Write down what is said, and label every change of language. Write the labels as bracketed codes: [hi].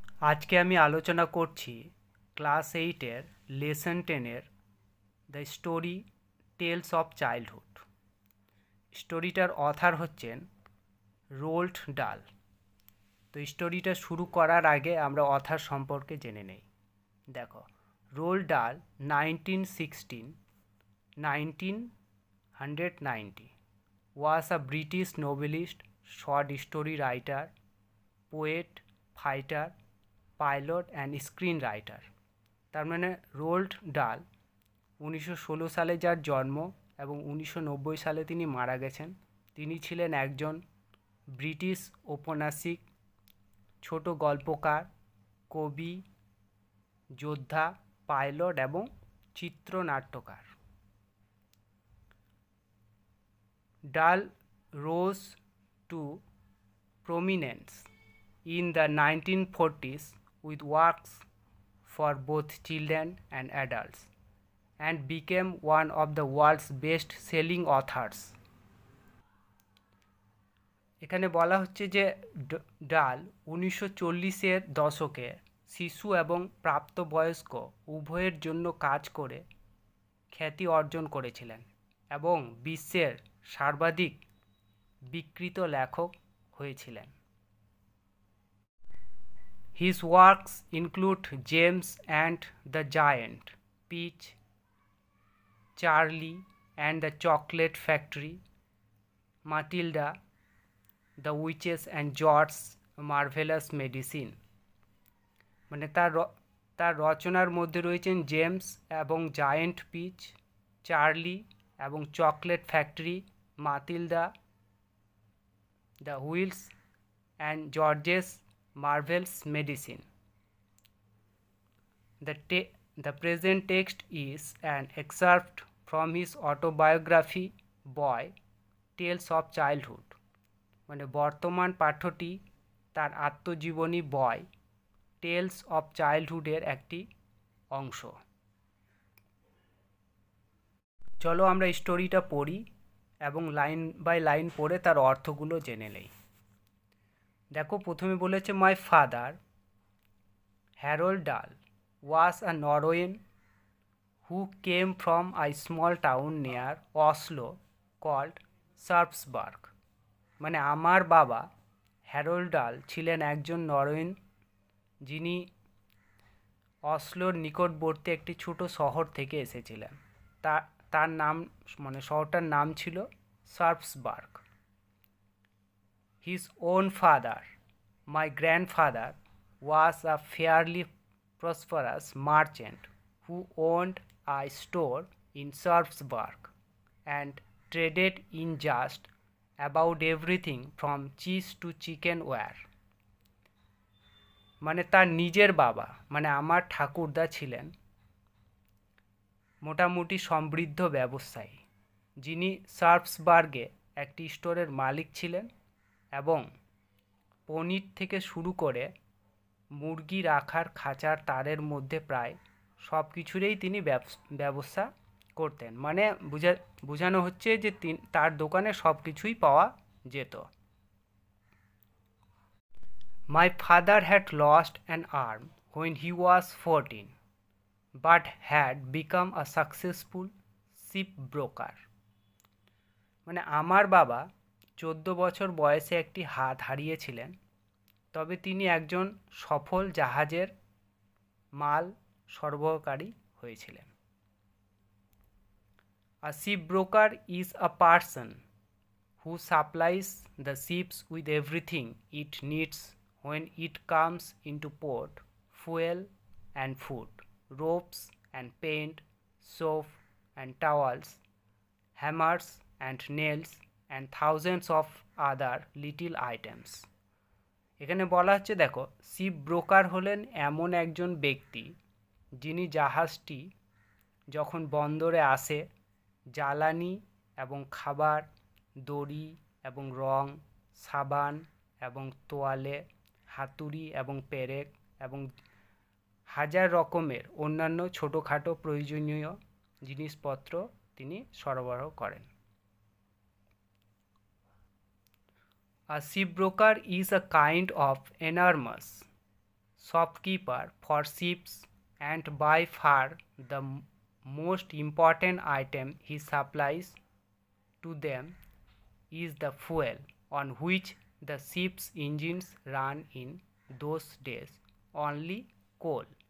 [bn] আজকে আমি আলোচনা করছি class 8-এর lesson 10-এর the story tales of childhood. স্টোরিটার other হচ্ছেন রোল্ড ডাল। তো স্টোরিটা শুরু করার আগে আমরা অথার সম্পর্কে জেনে নেই। [en] দেখো, Roald Dahl 1990 was a British novelist, short story writer, poet, fighter, pilot and screenwriter. [bn] তার মানে রোল্ড ডাল 1916 সালে যার জন্ম এবং 1990 সালে তিনি মারা গেছেন। তিনি ছিলেন একজন ব্রিটিশ ঔপন্যাসিক, ছোট গল্পকার, কবি, যোদ্ধা, পাইলট এবং চিত্রনাট্যকার। [en] Dahl rose to prominence in the 1940s with works for both children and adults and became one of the world's best-selling authors. [bn] এখানে বলা হচ্ছে যে ডাল 1940-এর দশকে শিশু এবং প্রাপ্তবয়স্ক উভয়ের জন্য কাজ করে খ্যাতি অর্জন করেছিলেন এবং বিশ্বের সর্বাধিক বিক্রিত লেখক হয়েছিলেন। [en] His works include James and the Giant Peach, Charlie and the Chocolate Factory, Matilda, The Witches and George's Marvelous Medicine। [bn] মানে তার রচনার মধ্যে রয়েছেন জেমস এবং জায়েন্ট পিচ, চার্লি এবং chocolate factory, মাতিলদা, the wheels and George's Marvel's Medicine. [en] The present text is an excerpt from his autobiography Boy Tales of Childhood. [bn] মানে বর্তমান পাঠ্যটি তার আত্মজীবনী বয় টেলস অফ চাইল্ডহুডের একটি অংশ। চলো আমরা স্টোরিটা পড়ি এবং [en] line by line [bn] পড়ে তার অর্থগুলো জেনে নেই। দেখো, প্রথমে বলেছে [en] My father Harold Dahl was a Norwegian who came from a small town near Oslo called Sarpsborg. [bn] মানে আমার বাবা হ্যারোল্ড ডাল ছিলেন একজন নরওয়েন যিনি অসলোর নিকটবর্তী একটি ছোট শহর থেকে এসেছিলেন। তার নাম মানে শহরটার নাম ছিল সার্পসবার্গ। [en] His own father, my grandfather, was a fairly prosperous merchant who owned a store in Sarpsborg and traded in just about everything from cheese to chicken ware. [bn] মানে তার নিজের বাবা মানে আমার ঠাকুরদা ছিলেন মোটামুটি সমৃদ্ধ ব্যবসায়ী, যিনি সার্পসবার্গে একটি স্টোরের মালিক ছিলেন এবং পনির থেকে শুরু করে মুরগি রাখার খাঁচার তারের মধ্যে প্রায় সব কিছুরই তিনি ব্যবসা করতেন। মানে বোঝানো হচ্ছে যে তার দোকানে সব কিছুই পাওয়া যেত। [en] My father had lost an arm when he was 14 but had become a successful ship broker. [bn] মানে আমার বাবা 14 বছর বয়সে একটি হাত হারিয়েছিলেন, তবে তিনি একজন সফল জাহাজের মাল সরবরাহকারী হয়েছিলেন। [en] A shipbroker is a person who supplies the ships with everything it needs when it comes into port: fuel and food, ropes and paint, soap and towels, hammers and nails and thousands of other little items. [bn] এখানে বলা হচ্ছে, দেখো, ship broker হলেন এমন একজন ব্যক্তি যিনি জাহাজটি যখন বন্দরে আসে জ্বালানি এবং খাবার, দড়ি এবং রং, সাবান এবং তোয়ালে, হাতুড়ি এবং পেরেক এবং হাজার রকমের অন্যান্য ছোটোখাটো প্রয়োজনীয় জিনিসপত্র তিনি সরবরাহ করেন। [en] A shipbroker is a kind of enormous shopkeeper for ships, and by far the most important item he supplies to them is the fuel on which the ship's engines run in those days, only coal.